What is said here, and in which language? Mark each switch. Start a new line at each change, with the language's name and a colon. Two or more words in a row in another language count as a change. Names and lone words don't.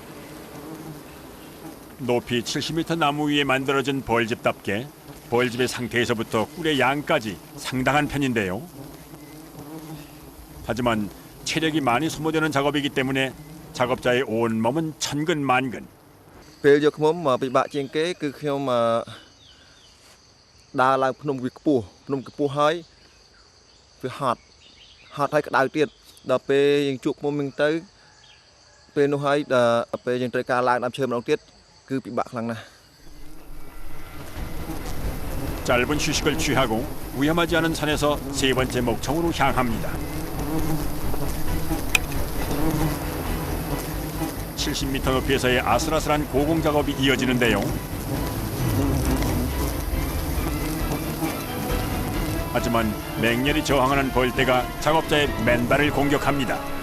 Korean: 높이 70m 나무 위에 만들어진 벌집답게 벌집의 상태에서부터 꿀의 양까지 상당한 편인데요. 하지만 체력이 많이 소모되는 작업이기 때문에 작업자의 온 몸은 천근만근.
Khmer: ពេលយកឃ្មុំមកពិបាកជាងគេគឺខ្ញុំដើរឡើងភ្នំវាខ្ពស់ហើយវាហត់ហើយក្តៅទៀតដល់ពេលយើងជួបឃ្មុំហ្នឹងទៅពេលនោះហើយដល់ពេលយើងត្រូវការឡើងដើមឈើម្ដងទៀតគឺពិបាកខ្លាំងណាស់
Korean: 짧은 휴식을 취하고 위험하지 않은 산에서 세 번째 목청으로 향합니다. 70m 높이에서의 아슬아슬한 고공 작업이 이어지는데요. 하지만 맹렬히 저항하는 벌떼가 작업자의 맨발을 공격합니다.